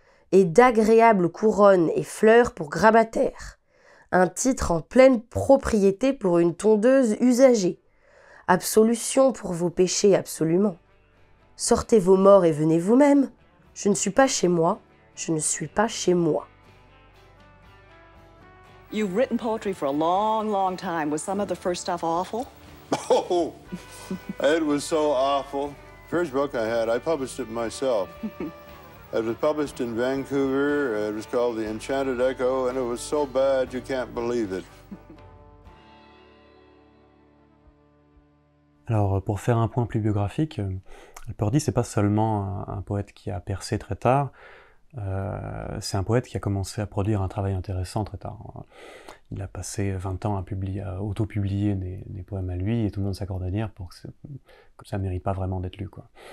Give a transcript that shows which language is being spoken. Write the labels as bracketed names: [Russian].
[French] Et d'agréables couronnes et fleurs pour grabataire. Un titre en pleine propriété pour une tondeuse usagée. Absolution pour vos péchés, absolument. Sortez vos morts et venez vous-même. Je ne suis pas chez moi, je ne suis pas chez moi. [English] You've written poetry for a long, long time. Was some of the first stuff awful? Oh, it was so awful. First book I had, I published it myself. It was published in Vancouver. It was called The Enchanted Echo, and it was so bad you can't believe it. [French] Alors, pour faire un point plus biographique, Alperdi, c'est pas seulement un poète qui a percé très tard, c'est un poète qui a commencé à produire un travail intéressant très tard. Il a passé 20 ans à auto-publier des poèmes à lui, et tout le monde s'accorde à dire que ça mérite pas vraiment d'être lu, quoi.